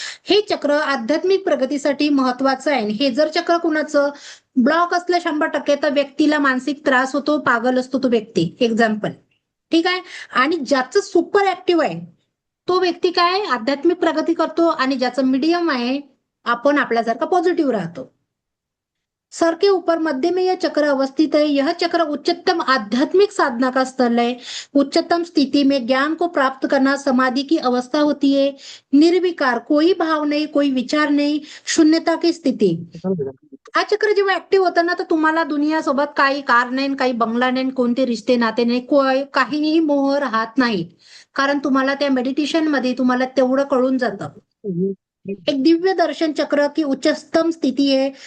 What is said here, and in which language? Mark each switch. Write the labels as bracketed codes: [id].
[mr] हे चक्र आध्यात्मिक प्रगतीसाठी महत्वाचं आहे. हे जर चक्र कुणाचं ब्लॉक असलं 100% तर व्यक्तीला मानसिक त्रास होतो, पागल असतो तो व्यक्ती. एक्झाम्पल, ठीक आहे. आणि ज्याचं सुपर ऍक्टिव्ह आहे तो व्यक्ती काय आध्यात्मिक प्रगती करतो. आणि ज्याचं मीडियम आहे आपण आपल्यासारखा पॉझिटिव्ह राहतो. [hi] सर के ऊपर मध्य में यह चक्र अवस्थित है. यह चक्र उच्चतम आध्यात्मिक साधना का स्थल है. उच्चतम स्थिति में ज्ञान को प्राप्त करना समाधि की अवस्था होती है. निर्विकार, कोई भाव नहीं, कोई विचार नहीं, शून्यता की स्थिती. [mr] हा चक्र जेव्हा ऍक्टिव्ह होतं ना, तर तुम्हाला दुनियासोबत काही कार नाही, काही बंगला नाही, कोणते रिश्ते नाते नाही, काहीही मोह राहत नाही. कारण तुम्हाला त्या मेडिटेशन मध्ये तुम्हाला तेवढं कळून जातं. [hi] एक दिव्य दर्शन चक्र की उच्चतम स्थिती है.